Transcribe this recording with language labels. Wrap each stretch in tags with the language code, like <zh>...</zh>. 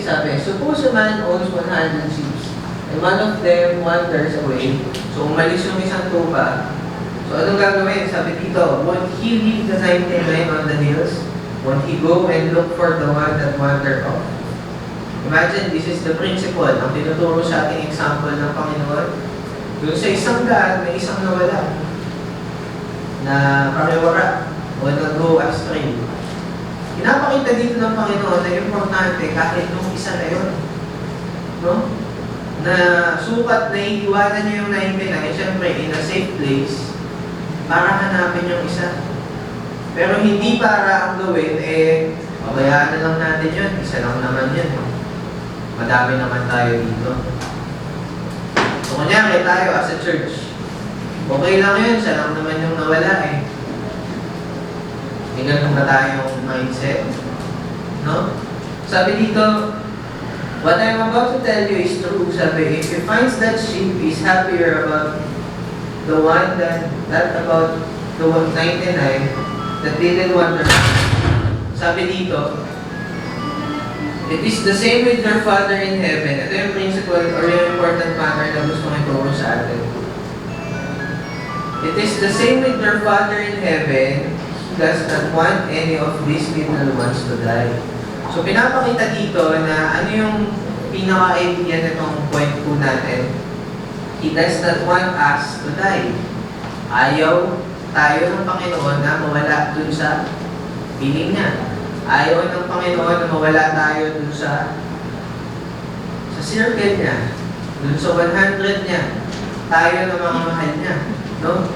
<en>Sabi, suppose a man owns 100 sheep, and one of them wanders away.</en> <tl>So umalis yung isang tupa. So anong gagawin? Sabi dito,</tl> <en>won't he leave the 99 on the hills? Won't he go and look for the one that wandered off? Imagine, this is the principle.</en> <tl>Ang tinuturo sa ating example ng Panginoon. Doon sa isang daan, may isang nawala. Na pariwara o nag-go astray. Pinapakita dito ng Panginoon na importante kahit nung isa na yun. No? Na sukat na iiwanan niyo yung 99, siyempre</tl> <en>in a safe place</en> <tl>para hanapin yung isa. Pero hindi para ang gawin, pabayaan na lang natin yun. Isa lang naman yun. Madami naman tayo dito. So, kunyari tayo as a church. Okay lang yun, siya lang naman yung nawala eh. May ganun ba tayong mindset?</tl> <en>No?</en> <tl>Sabi dito,</tl> <en>what I'm about to tell you is true. Sabi, if you find that sheep is happier about the one that about the 99 that didn't wander.</en> <tl>Sabi dito,</tl> <en>it is the same with your Father in heaven.</en> <tl>Ito yung principle or yung important matter na gusto kong ituro sa atin.</tl> <en>It is the same with your Father in heaven. He does not want any of these little ones to die.</en> <tl>So, pinapakita dito na ano yung pinaka-idea nitong point po natin.</tl> <en>He does not want us to die.</en> <tl>Ayaw tayo ng Panginoon na mawala dun sa piling niya. Ayaw ng Panginoon na mawala tayo dun sa circle niya. Dun sa 100 niya. Tayo na mga mahal niya. No?</tl>